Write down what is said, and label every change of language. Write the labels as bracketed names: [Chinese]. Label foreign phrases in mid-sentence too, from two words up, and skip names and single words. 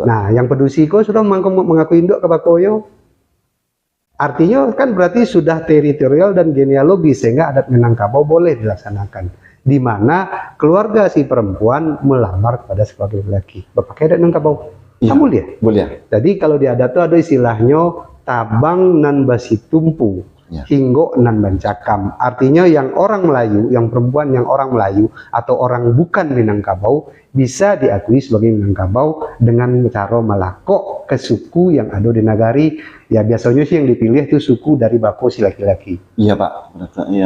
[Indonesian] Nah, yang pedusi kok sudah mengakui enggak ke bakonya. Artinya kan berarti sudah teritorial dan genealogis sehingga adat Minangkabau boleh dilaksanakan. Di mana keluarga si perempuan melamar kepada si laki-laki. Bapak adat Minangkabau. Iya, boleh? Boleh. Jadi kalau di adat itu ada istilahnya [Minangkabau] tabang nan basi tumpu. Hinggo nan bancakam. [Indonesian] Artinya yang orang Melayu, yang perempuan yang orang Melayu atau orang bukan Minangkabau bisa diakui sebagai Minangkabau dengan cara melakok ke suku yang ada di nagari. Ya biasanya sih yang dipilih itu suku dari bako si laki-laki. Iya Pak. Iya.